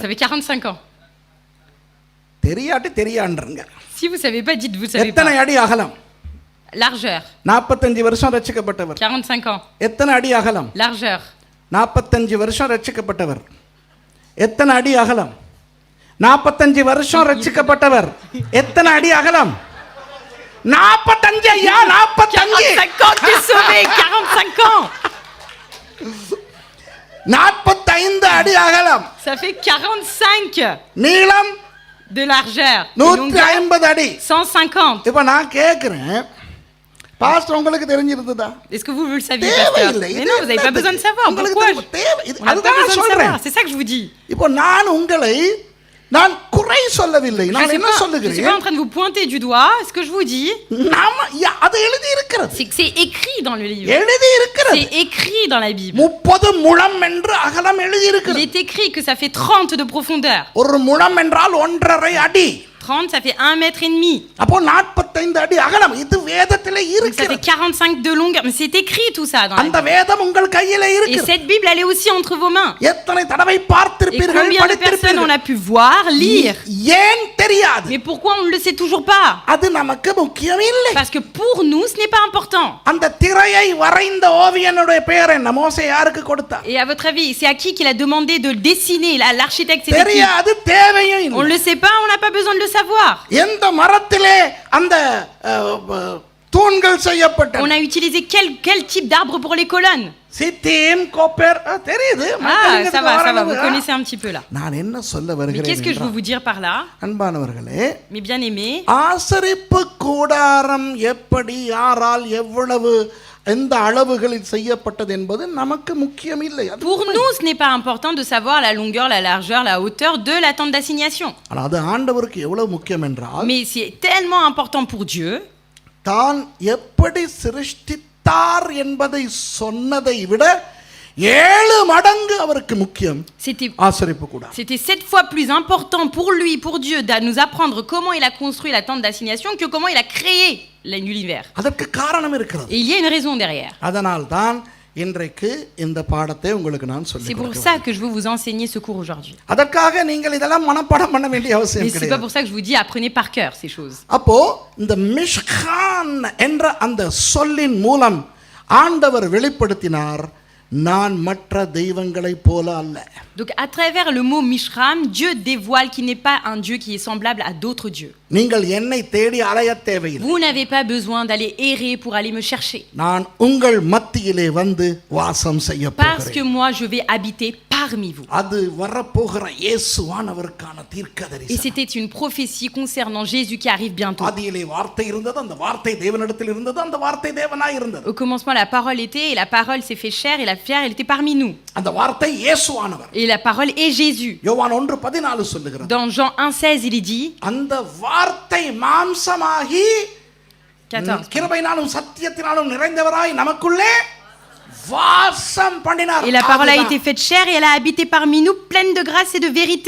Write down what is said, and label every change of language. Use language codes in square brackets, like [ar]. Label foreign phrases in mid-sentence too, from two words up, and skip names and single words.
[fr] Ça fait 45 ans. [ta] தெரியாட்டி தெரியாண்டுங்க. [fr] Si vous savez pas, dites vous savez [ta] எத்தனை [fr] pas. [ta] அடி அகலம்? [fr] Largeur, [ta] 45 வருஷம் ரட்சிக்கப்பட்டவர். [fr] 45 ans. [ta] எத்தனை அடி அகலம்? [fr] Largeur, [ta] 45 வருஷம் ரட்சிக்கப்பட்டவர். எத்தனை அடி அகலம்? 45 வருஷம் ரட்சிக்கப்பட்டவர். எத்தனை அடி அகலம்? 45 ஐயா, 45. [fr] 45 ans, t'es sauvé, 45 ans. [ta] 45 அடி அகலம். [fr] Ça fait 45 [ta] நீளம் [fr] de largeur. Et longueur, [ta] 150 அடி. 150. இப்ப நான் கேக்குறேன், பாஸ்டர் உங்களுக்கு தெரிஞ்சிருந்ததா? [fr] Est-ce que vous le saviez, pasteur? Mais non, vous n'avez pas besoin de savoir. Pourquoi? On n'a pas besoin de savoir. C'est ça que je vous dis. [ta] இப்போ நான் உங்களை நான் குறை சொல்லவில்லை. [fr] Je [ta] நான் [fr] ne suis [ta] என்ன [fr] pas en [ta] சொல்லுகிறேன்? [fr] train de vous pointer du doigt. Ce que je vous dis, [ta] அது எழுதி இருக்கிறது. [fr] c'est que c'est écrit dans le livre. [ta] எழுதி இருக்கிறது. [fr] C'est écrit dans la Bible. [ta] 30 முழம் என்று அகலம் எழுதி [fr] Il [ta] இருக்கிறது. [fr] est écrit que ça fait 30 de profondeur. [ta] ஒரு முழம் என்றால் 1.5 அடி. [fr] 30, ça fait 1,5 mètre. [ta] அப்போ 45 அடி அகலம். இது வேதத்திலே [fr] Donc ça fait [ta] இருக்கிறது. [fr] 45 de longueur. Mais c'est écrit tout ça dans la [ta] அந்த [fr] Bible. [ta] வேதம் உங்கள் கையில [fr] Et [ta] இருக்கிறது. [fr] cette Bible, elle est aussi entre vos mains. [ta] எத்தனை தடவை [fr] Et [ta] பார்த்திருப்பீர்கள், [fr] combien de personnes on [ta] படித்திருப்பீர்கள். [fr] a pu voir, lire. [ta] ஏன் தெரியாது? [fr] Mais pourquoi on ne le sait toujours pas? [ta] அது நமக்கு முக்கியம் இல்லை. [fr] Parce que pour nous, ce n'est pas important. [ta] அந்த திரையை வரைந்த ஓவியனுடைய பெயர் என்ன? மோசே யாருக்கு கொடுத்தார்? [fr] Et à votre avis, c'est à qui qu'il a demandé de le dessiner? L'architecte, c'était qui? [ta] தெரியாது, தேவையும் [fr] On ne [ta] இல்லை. [fr] le sait pas, on n'a pas besoin de le savoir. [ta] எந்த மரத்திலே அந்த தூண்கள் செய்யப்பட்டன. [fr] On a utilisé quel type d'arbre pour les colonnes? [ta] சித்தீம், கோப்பர், தெரியுது. [fr] Ça va, vous connaissez un petit peu là. [ta] நான் என்ன சொல்ல [fr] Mais [ta] வருகிறேன் [fr] qu'est-ce que je veux [ta] என்றால், [fr] vous dire par là? [ta] அன்பானவர்களே, [fr] Mes bien-aimés, [ta] ஆசரிப்பு கூடாரம் எப்படி யாரால் எவ்வளவு எந்த அளவுகளில் செய்யப்பட்டது என்பது நமக்கு முக்கியம் இல்லை. [fr] pour nous, ce n'est pas important de savoir la longueur, la largeur, la hauteur de la tente d'assignation. [ta] ஆனால் அது ஆண்டவருக்கு எவ்வளவு முக்கியம் என்றால், [fr] Mais c'est tellement important pour Dieu [ta] தான் எப்படி சிருஷ்டித்தார் என்பதை சொன்னதை விட 7 மடங்கு அவருக்கு முக்கியம் [fr] C'était [ta] ஆசரிப்பு கூடாரம். [fr] C'était 7 fois plus important pour lui, pour Dieu, de nous apprendre comment il a construit la tente d'assignation que comment il a créé l'univers. [ta] அதற்கு காரணம் இருக்கிறது. [fr] Et il y a une raison derrière. [ta] அதனால் தான் இன்றைக்கு இந்த பாடத்தை உங்களுக்கு நான் [fr] C'est [ta] சொல்லிக் [fr] pour [ta] கொடுக்கிறேன். [fr] ça que je veux vous enseigner ce cours aujourd'hui. [ta] அதற்காக நீங்கள் இதெல்லாம் மனப்பாடம் பண்ண வேண்டிய [fr] Mais [ta] அவசியம் [fr] c'est pas [ta] கிடையாது. [fr] pour ça que je vous dis apprenez par cœur ces choses. [ta] அப்போ இந்த மிஷ்கான் என்ற அந்த சொல்லின் மூலம் ஆண்டவர் வெளிப்படுத்தினார், நான் மற்ற தெய்வங்களைப் போல அல்ல. [fr] Donc à travers le mot Mishram, Dieu dévoile qu'il n'est pas un Dieu qui est semblable à d'autres dieux. [ta] நீங்கள் என்னை தேடி அலைய தேவையில்லை. [fr] Vous n'avez pas besoin d'aller errer pour aller me chercher. [ta] நான் உங்கள் மத்தியிலே வந்து வாசம் செய்ய [fr] Parce que [ta] போகிறேன். [fr] moi je vais habiter parmi vous. [ta] அது வரப்போகிற இயேசுவானவருக்கான [fr] Et [ta] தீர்க்கதரிசனம். [fr] c'était une prophétie concernant Jésus qui arrive bientôt. [ta] ஆதியிலே வார்த்தை இருந்தது, அந்த வார்த்தை தேவனிடத்தில் இருந்தது, அந்த வார்த்தை தேவனாய் இருந்தது. [fr] Au commencement, la parole était, et la parole s'est fait chair, et la chair, elle était parmi nous. [ta] அந்த வார்த்தை இயேசுவானவர். [fr] Et la parole est Jésus. [ta] யோவான் 1:14 சொல்லுகிறது, [fr] Dans Jean 1,16, il est dit, [ta] அந்த வார்த்தை மாம்சமாகி [fr] 14. [ta] கிருபையினாலும் சத்தியத்தினாலும் நிறைந்தவராய் நமக்குள்ளே வாசம் பண்ணினார். [fr] Et la parole a [ta] அதுதான். [fr] été faite chair et elle a habité parmi nous, pleine de grâce et de vérité.